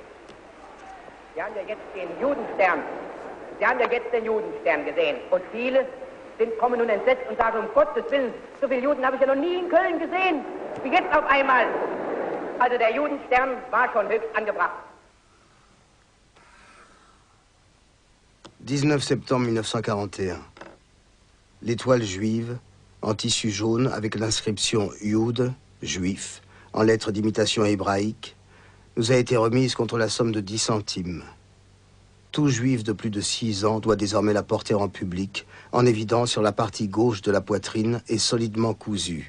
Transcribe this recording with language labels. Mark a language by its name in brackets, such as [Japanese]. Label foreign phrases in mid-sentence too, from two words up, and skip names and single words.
[German] Sie haben ja jetzt den Judenstern gesehen. Und viele kommen nun entsetzt und sagen, um Gottes Willen, so viele Juden habe ich ja noch nie in Köln gesehen, wie jetzt auf einmal. Also der Judenstern war schon höchst angebracht. [French] 19 septembre 1941. L'étoile juive, en tissu jaune, avec l'inscription Jude, juif, en lettres d'imitation hébraïque, nous a été remise contre la somme de 10 centimes. Tout juif de plus de 6 ans doit désormais la porter en public, en évidence sur la partie gauche de la poitrine et solidement cousue.